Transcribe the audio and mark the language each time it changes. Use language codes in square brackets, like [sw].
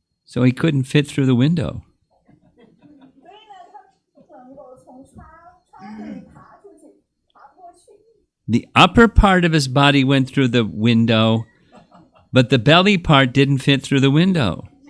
[en] So he couldn't fit through the window. [zh] 所以呢，他不能够从窗户里爬出去，爬不过去。 [en] The upper part of his body went through the window, but the belly part didn't fit through the window.